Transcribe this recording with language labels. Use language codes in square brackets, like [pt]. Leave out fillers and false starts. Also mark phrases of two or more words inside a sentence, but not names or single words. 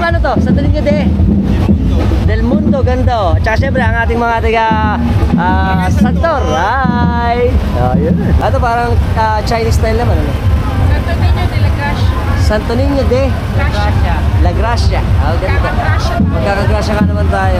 [tl] Santo Niño Del Mundo, ganda oh. Tsaka syempre ang ating mga taga Santor. Hi! Ayun. Ito parang [en] Chinese style [tl] naman ano? Santo Niño de la Gracia. Santo Niño de La Gracia. Ganda. Magkakagrasya ka naman tayo.